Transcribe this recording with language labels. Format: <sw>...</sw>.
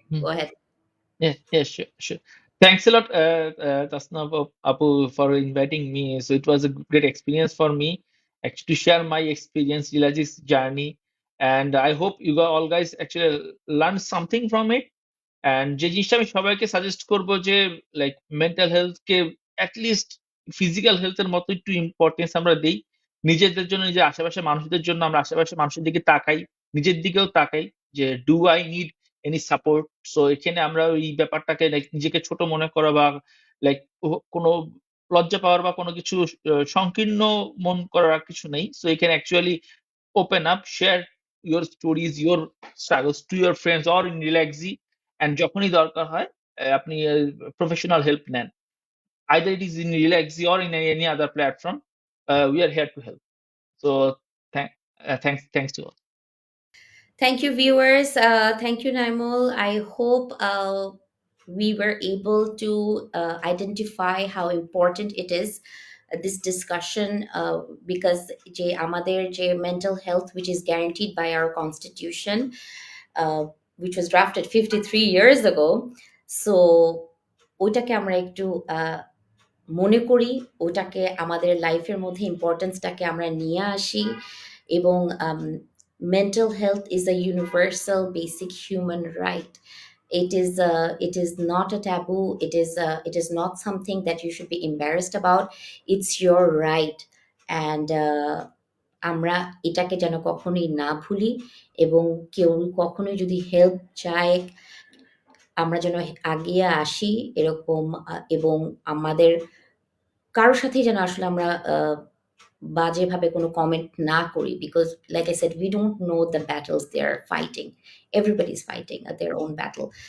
<en>Hmm. Go ahead. Yeah, yeah, sure, sure. Thanks a lot, Tasnuva Apu, for inviting me. So it was a great experience for me actually to share my experience, Relaxy's journey, and I hope you all guys actually learned something from it.</en> <bn>And যে জিনিসটা আমি সবাইকে suggest করব যে like mental হেলথকে at least physical হেলথের মতো একটু importance আমরা দিই। নিজেদের জন্য, নিজের আশেপাশের মানুষদের জন্য আমরা আশেপাশের মানুষের দিকে তাকাই, নিজের দিকেও তাকাই যে</bn> <en>Do I need any support.</en> <bn>So এখানে আমরা ওই ব্যাপারটাকে লাইক নিজেকে ছোট মনে করা বা লাইক কোনো লজ্জা পাওয়ার বা কোনো কিছু সংকীর্ণ মন করার কিছু নেই।</bn> <en>so এখানে actually open up, share your stories, your struggles to your friends or in Relaxy, and</en> <bn>যখনই দরকার হয় আপনি প্রফেশনাল হেল্প নেন,</bn> <en>either it is in Relaxy or in any other platform. We are here to help. So Thank, thanks to all. Thank you, viewers. Thank you, Naimul. I hope we were able to identify how important it is, this discussion, because</en> <bn>যে আমাদের যে</bn> <en>mental health, which is guaranteed by our constitution, uh, which was drafted 53 years ago.</en> <bn>So ওইটাকে আমরা একটু মনে করি, ওটাকে আমাদের লাইফের মধ্যে ইম্পর্টেন্সটাকে আমরা নিয়ে আসি, এবং</bn> <en>mental health is a universal basic human right. It is not a taboo. It is not something that you should be embarrassed about. It's your right.</en> <bn>And আমরা এটাকে যেন কখনোই না ভুলি, এবং কেউ কখনোই যদি হেল্প চায়, আমরা যেন আগিয়ে আসি এরকম, এবং আমাদের কারোর সাথেই যেন আসলে আমরা বাজেভাবে কোনো কমেন্ট না করি, because</bn> <en>Like I said, we don't know the battles they are fighting, everybody is fighting their own battle.</en>